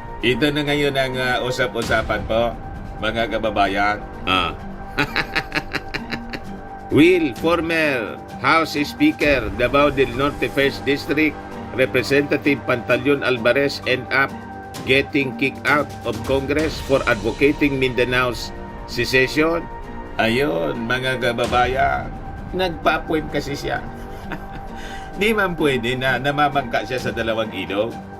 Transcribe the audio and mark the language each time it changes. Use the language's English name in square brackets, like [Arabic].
[Filipino] Ito na ngayon ang usap-usapan po, mga kababayan. [English] Will former House Speaker Davao del Norte 1st District Representative Pantaleon Alvarez end up getting kicked out of Congress for advocating Mindanao's secession? [Filipino] Ayun, mga kababayan, nagpa-appoint kasi siya. Di man pwede na namamangka siya sa dalawang ilog.